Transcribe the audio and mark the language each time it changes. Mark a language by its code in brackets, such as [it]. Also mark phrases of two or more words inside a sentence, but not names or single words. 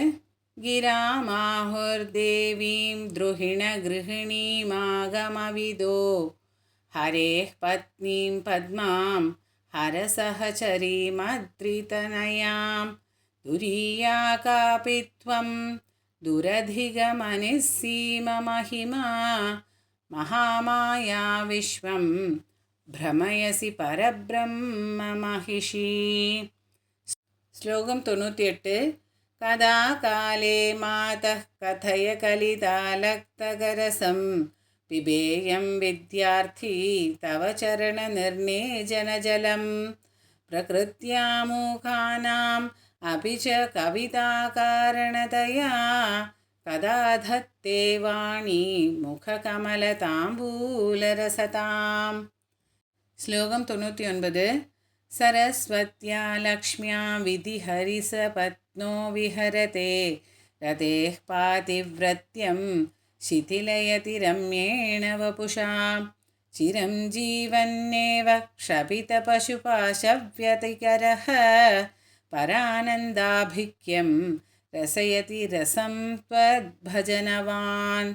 [sa] गिरामाहुर्देवीं द्रुहिणगृहिणीमागमविदो हरेः पत्नीं पद्मां हरसहचरीमद्रितनयां तुरीया कापि त्वं दुरधिगमनिस्सीममहिमा महामाया विश्वं ഭ്രമയസി പരബ്രഹ്മ महिषी. [ml] ശ്ലോകം 98. [sa] കഥാ കാലേ മാതഃ കഥയ കലിതാലക്തകരസം പിബേയം വിദ്യാർത്ഥി തവ ചരണനിർണേജനജലം പ്രകൃത്യാമൂഖാനാം അപി ച കവിതാകാരണതയാ കഥാ ധത്തേ വാണി മുഖകമലതാംബൂലരസതാം. [ml] ശ്ലോകം 99. [sa] सरस्वत्या लक्ष्म्या विधिहरिसपत्नो विहरते रतेः पातिव्रत्यं शिथिलयति रम्येण वपुषा चिरं जीवन्नेव क्षपितपशुपाशव्यतिकरः परानन्दाभिक्यं रसयति रसं त्वद्भजनवान्.